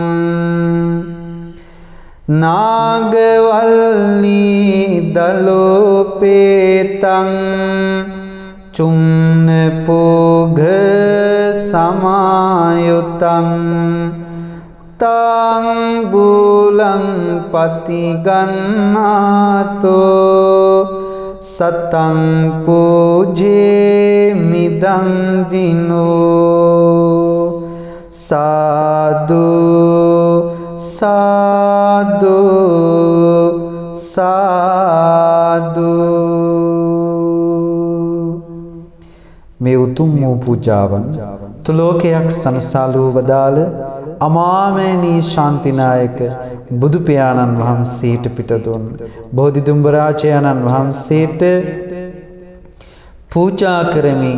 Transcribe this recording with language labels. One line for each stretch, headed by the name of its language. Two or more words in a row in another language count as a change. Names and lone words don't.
Pali: නාගවල්ලී දලෝපේතං චුන්නපෝඝ සමායුතං තං බුලං පතිගන්නාතෝ සතං පූජේමිදං ජිනෝ සාදු සාදු සාදු.
Sinhala: මේ උතුම් වූ පූජාවන් තුලෝකයක් සනසාලූ වදාළ අමාමෑණී ශාන්තිනායක බුදු පියාණන් වහන්සේට පිටදුන් බෝධිදුම්බරාජානන් වහන්සේට පූජා කරමි.